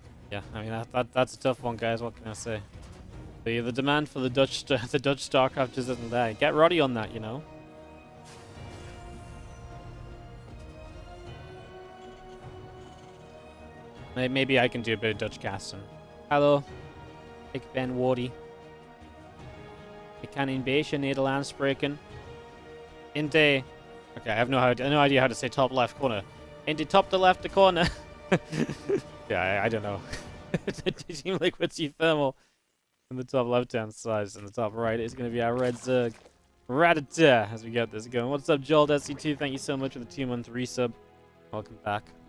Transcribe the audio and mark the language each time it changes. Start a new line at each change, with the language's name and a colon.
English: Yeah, I mean that's a tough one, guys. What can I say? The demand for the Dutch StarCraft just isn't there. Get Roddy on that, you know. Maybe I can do a bit of Dutch casting.
Dutch: Hallo, ik ben Wardy. Ik kan een beetje Nederlands spreken. In de...
English: Okay, I have no idea how to say top left corner. In the top left corner. Yeah, I don't know. Team Liquid's uThermal. In the top left-hand side, in the top right, is going to be our red Zerg. Rattata, as we get this going. What's up, Joel SC2? Thank you so much for the 2-1-3 sub. Welcome back.